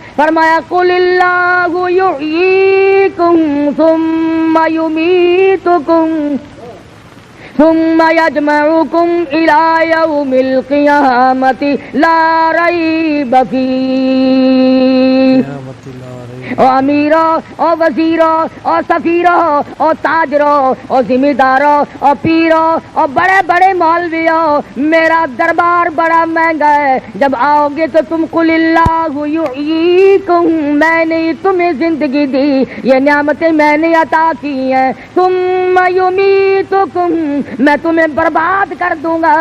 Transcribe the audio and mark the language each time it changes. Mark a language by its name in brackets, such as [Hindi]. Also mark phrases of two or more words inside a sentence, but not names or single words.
[Urdu] فرمایا [Arabic] قل اللہ یحییکم ثم یمیتکم ثم یجمعکم الی یوم القیامت لا ریب فیہ. [Urdu] او امیرو, او وزیرو, او سفیرو, او تاجرو, او ذمہ دارو, او پیرو, او بڑے بڑے مولویو, میرا دربار بڑا مہنگا ہے. جب آؤ گے تو تم [Arabic] قل اللہ یحییکم, [Urdu] میں نے تمہیں زندگی دی, یہ نعمتیں میں نے عطا کی ہیں. [Arabic] ثم یمیتکم, [Urdu] میں تمہیں برباد کر دوں گا.